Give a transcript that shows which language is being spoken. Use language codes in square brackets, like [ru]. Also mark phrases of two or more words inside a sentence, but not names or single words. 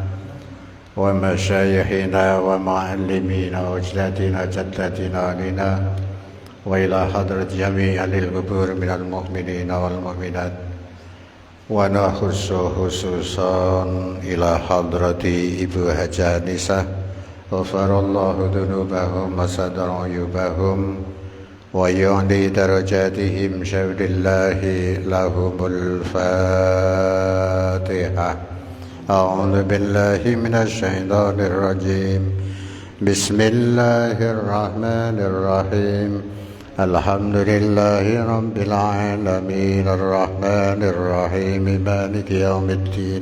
[ar] ومشايخنا ومعلمينا وأجدادنا جداتنا لنا، وإلى حضرة جميع أهل القبور من المؤمنين والمؤمنات، ونخص خصوصا إلى حضرة Ibu Hajah Nisa غفر الله ذنوبهم وستر عيوبهم ويعلي درجاتهم شيء لله لهم الفاتحة. أعوذ بالله من الشيطان الرجيم. Bismillahirrahmanirrahim. الحمد لله رب العالمين الرحمن الرحيم مالك يوم الدين.